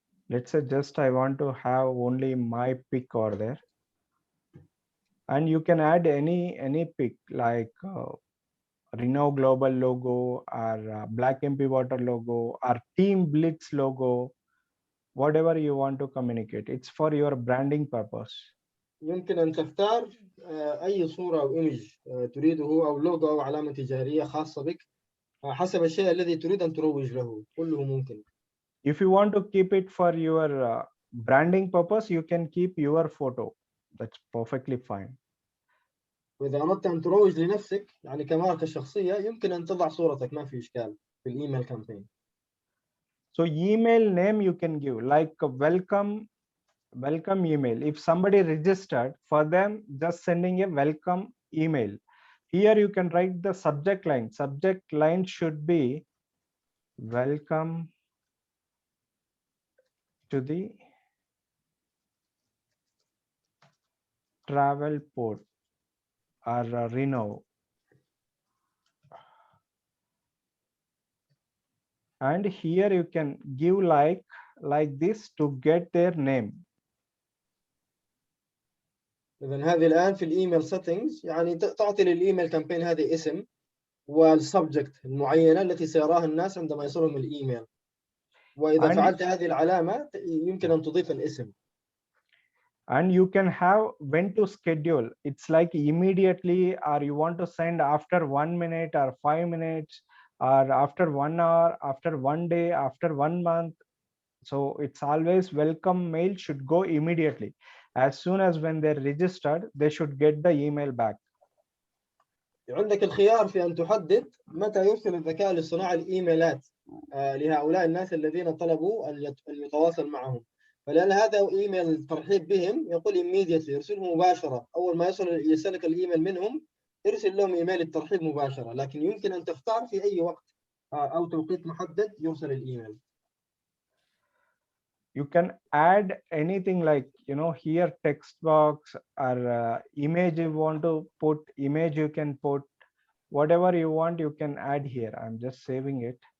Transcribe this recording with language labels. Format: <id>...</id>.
<en>Let's say just I want to have only my pic over there. And you can add any pic like Reno Global logo or Black MP Water logo or Team Blitz logo, whatever you want to communicate. It's for your branding purpose.</en> <ar>يمكن أن تختار أي صورة أو إيمج تريده أو لوجو أو علامة تجارية خاصة بك حسب الشيء الذي تريد أن تروج له، كله ممكن.</ar> <en>If you want to keep it for your branding purpose, you can keep your photo. That's perfectly fine.</en> <ar>وإذا أردت أن تروج لنفسك يعني كماركة شخصية يمكن أن تضع صورتك، ما في إشكال في الإيميل كامبين.</ar> <en>So email name you can give like a welcome email. If somebody registered, for them just sending a welcome email. Here you can write the subject line. Subject line should be welcome to the travel port or Reno. And here you can give like this to get their name.</en> <ar>إذن هذه الآن في الإيميل settings يعني تعطي للإيميل كامبين هذه اسم والسبجكت المعينة التي سيراها الناس عندما يصلهم الإيميل. وإذا فعلت هذه العلامة يمكن أن تضيف الاسم.</ar> <en>And you can have when to schedule. It's like immediately, or you want to send after 1 minute or 5 minutes, or after 1 hour, after 1 day, after 1 month. So it's always welcome mail should go immediately. As soon as when they're registered, they should get the email back.</en> <ar>عندك الخيار في أن تحدد متى يرسل الذكاء الاصطناعي الإيميلات لهؤلاء الناس الذين طلبوا أن يتواصل معهم. فلأن هذا إيميل ترحيب بهم يقول immediately يرسله مباشرة، أول ما يصلك الإيميل منهم ارسل لهم إيميل الترحيب مباشرة، لكن يمكن أن تختار في أي وقت أو توقيت محدد يرسل الإيميل.</ar> <en>You can add anything like, here text box or image you want to put, image you can put, whatever you want, you can add here. I'm just saving it.</en>